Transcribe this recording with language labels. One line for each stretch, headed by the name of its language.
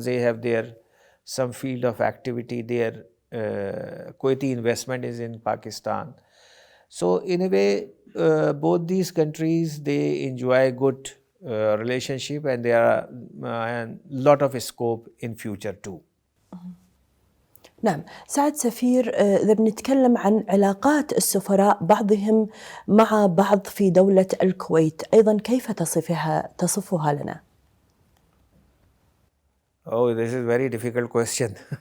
English: They have their some field of activity. Their Kuwaiti investment is in Pakistan. So in a way, both these countries, they enjoy good relationship, and there are a lot of scope in future too.
Arabic: نعم سعد سفير، إذا بنتكلم عن علاقات السفراء بعضهم مع بعض في دولة الكويت أيضا، كيف تصفها لنا؟
English: Oh, this is very difficult question.